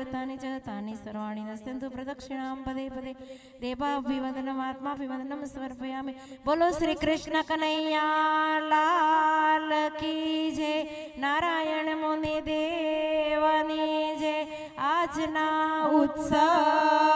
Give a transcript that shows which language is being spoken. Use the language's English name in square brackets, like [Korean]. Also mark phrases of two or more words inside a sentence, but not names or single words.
[Sanskrit] ભૂતાनि च तानि सर्वाणि नश्यन्तु प्रदक्षिणां पदे पदे देवाभिवन्दनम् आत्माभिवन्दनं समर्पयामि। [Hindi] बोलो श्री कृष्ण कन्हैया लाल की जय। [Gujarati] નારાયણ મુનિ દેવની જય। આજના ઉત્સવ